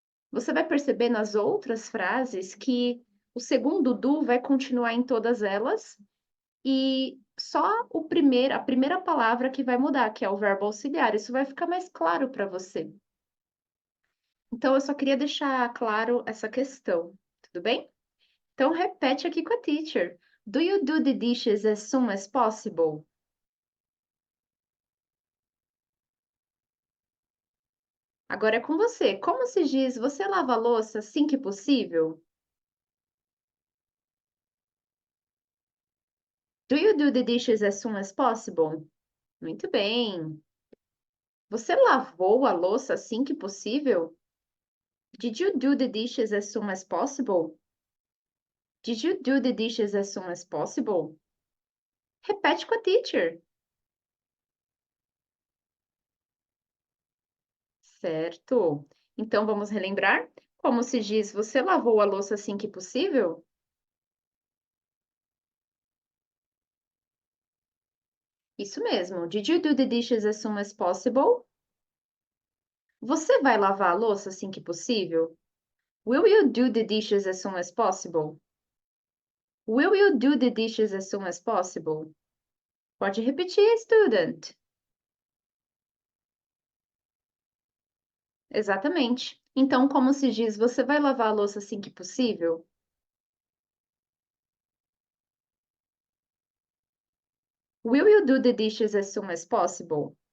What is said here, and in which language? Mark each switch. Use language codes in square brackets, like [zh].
[pt] Você vai perceber nas outras frases que o segundo do vai continuar em todas elas e só a primeira palavra que vai mudar, que é o verbo auxiliar. Isso vai ficar mais claro para você. Então, eu só queria deixar claro essa questão, tudo bem? Então, repete aqui com a teacher. [en] Do you do the dishes as soon as possible? [pt] Agora é com você. Como se diz, você lava a louça assim que possível? [en] Do you do the dishes as soon as possible? [pt] Muito bem. Você lavou a louça assim que possível? [en] Did you do the dishes as soon as possible? Did you do the dishes as soon as possible? [pt] Repete com a teacher. Certo. Então vamos relembrar? Como se diz, você lavou a louça assim que possível? Isso mesmo. [en] Did you do the dishes as soon as possible? [pt] Você vai lavar a louça assim que possível? [en] Will you do the dishes as soon as possible? Will you do the dishes as soon as possible? [pt] Pode repetir, student. Exatamente. Então, como se diz, você vai lavar a louça assim que possível? [en] Will you do the dishes as soon as possible?